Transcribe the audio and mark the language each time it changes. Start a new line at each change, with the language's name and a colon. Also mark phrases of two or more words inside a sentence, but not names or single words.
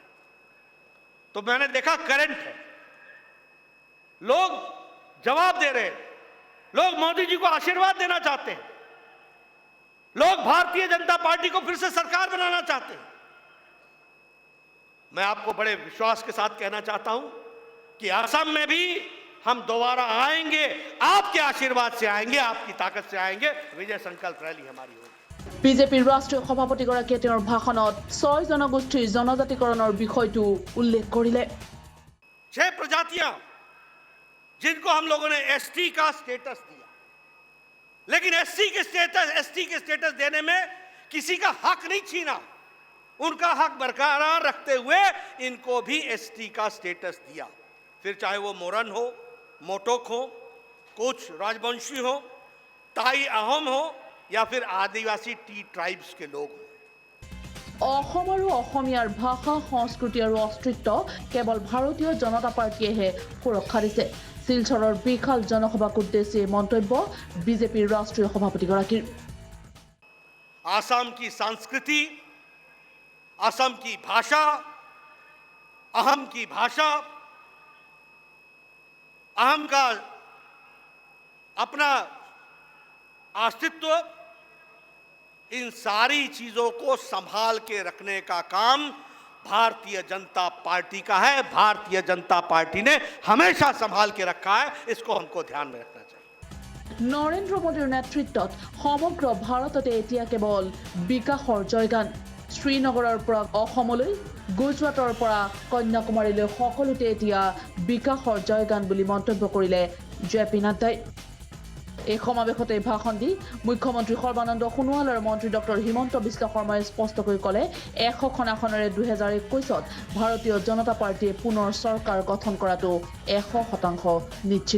Hindi: तो मैंने देखा करंट है, लोग जवाब दे रहे हैं, लोग मोदी जी को आशीर्वाद देना चाहते हैं, लोग भारतीय जनता पार्टी को फिर से सरकार बनाना चाहते हैं। मैं आपको बड़े विश्वास के साथ कहना चाहता हूं कि असम में भी हम दोबारा आएंगे, आपके आशीर्वाद से आएंगे, आपकी ताकत से आएंगे। विजय संकल्प रैली हमारी होगी।
Assamese: বিজেপিৰ ৰাষ্ট্ৰীয় সভাপতিগৰাকীয়ে তেওঁৰ ভাষণত 6 জনগোষ্ঠীৰ জনজাতিকৰণৰ বিষয়টো উল্লেখ কৰিলে।
Hindi: 6 प्रजातियां जिनको हम लोगों ने एसटी का स्टेटस दिया, लेकिन एसटी के स्टेटस देने में किसी का हक नहीं छीना, उनका हक बरकरार रखते हुए इनको भी एसटी का स्टेटस दिया। फिर चाहे वो मोरन हो, मोटोक हो, कुछ राजवंशी हो, ताई अहोम हो, या फिर आदिवासी
English: tea tribes
Hindi: के लोग हो।
Assamese: অসম আৰু অসমীয়াৰ ভাষা, সংস্কৃতি আৰু অস্তিত্ব কেৱল ভাৰতীয় জনতা পাৰ্টিয়েহে সুৰক্ষা দিছে। শিলচৰৰ বিশাল জনসভাক উদ্দেশ্যি মন্তব্য বিজেপিৰ ৰাষ্ট্ৰীয় সভাপতিগৰাকীৰ।
Hindi: असम की संस्कृति, असम की भाषा, अहम की भाषा, अहम का अपना अस्तित्व, इन सारी चीजों को संभाल के रखने का काम भारतीय जनता पार्टी का है। भारतीय जनता पार्टी ने हमेशा संभाल के रखा है, इसको हमको ध्यान में रखना चाहिए।
Assamese: নৰেন্দ্ৰ মোদীৰ নেতৃত্বত সমগ্ৰ ভাৰততে এতিয়া কেৱল বিকাশৰ জয়গান। শ্ৰীনগৰৰ পৰা অসমলৈ, গুজৰাটৰ পৰা কন্যাকুমাৰীলৈ সকলোতে এতিয়া বিকাশৰ জয়গান বুলি মন্তব্য কৰিলে জে.পি. নাড্ডাই। এই সমাৱেশতে ভাষণ দি মুখ্যমন্ত্ৰী সৰ্বানন্দ সোণোৱাল আৰু মন্ত্ৰী ডক্টৰ হিমন্ত বিশ্ব শৰ্মাই স্পষ্টকৈ ক'লে 100খন আসনেৰে 2021ত ভাৰতীয় জনতা পাৰ্টীয়ে পুনৰ চৰকাৰ গঠন কৰাটো 100% নিশ্চিত।